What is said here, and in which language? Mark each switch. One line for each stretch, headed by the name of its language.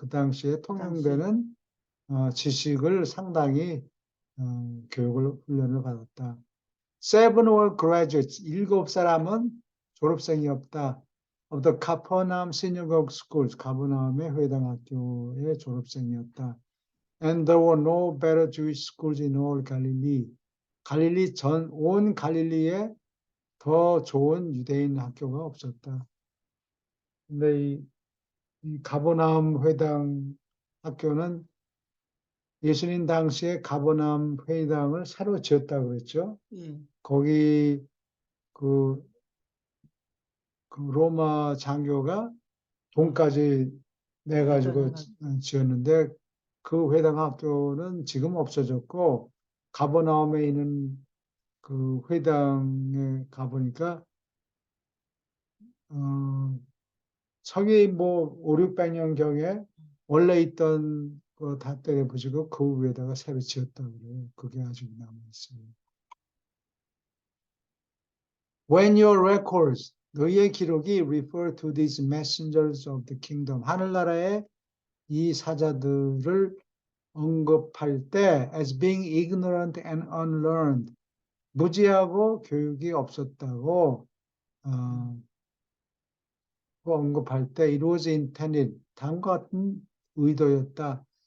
Korean: 그 당시에 통용되는 지식을 상당히 교육을 훈련을 받았다.
English: Seven were graduates.
Korean: 7사람은 졸업생이 없다.
English: Of the Capernaum Synagogue Schools.
Korean: 가버나움의 회당학교의 졸업생이었다.
English: And there were no better Jewish schools in all Galilee.
Korean: 온 갈릴리에 더 좋은 유대인 학교가 없었다. 근데 이 가버나움 회당 학교는 예수님 당시에 가버나움 회당을 새로 지었다고 그랬죠. 거기 그 로마 장교가 돈까지 내가지고 지었는데 그 회당 학교는 지금 없어졌고 가버나움에 있는 그 회당에 가보니까 서기 5, 600년경에 원래 있던 거 다 때려부시고 그 위에다가 새로 지었다고 그래요. 그게 아직 남아있어요.
English: When your records,
Korean: 너희의 기록이
English: refer to these messengers of the kingdom,
Korean: 하늘나라의 이 사자들을 언급할 때
English: as being ignorant and unlearned,
Korean: 무지하고 교육이 없었다고 언급할 때
English: it was intended,
Korean: 다음과 같은 의도였다.